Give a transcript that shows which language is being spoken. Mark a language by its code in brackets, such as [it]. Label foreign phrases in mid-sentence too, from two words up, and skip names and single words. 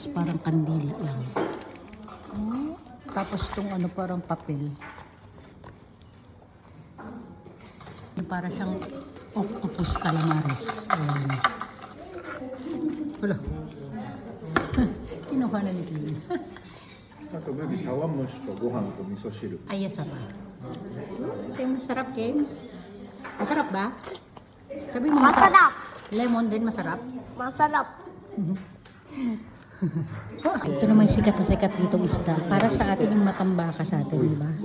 [tl] Parang kandila lang. Tapos itong ano parang papel. Para siyang octopus calamares. Ayan. Wala. Kinuha na ni Kim. [ja] あとベビー茶碗蒸しとご飯と味噌汁 [tl] Ay, asa ba? Ito yung masarap, Kim. Masarap ba? Sabi mo masarap. Masarap. Lemon din masarap. Masarap. Ito naman yung sikat na sikat ditong isda. Para sa atin yung matambaka sa atin, di ba?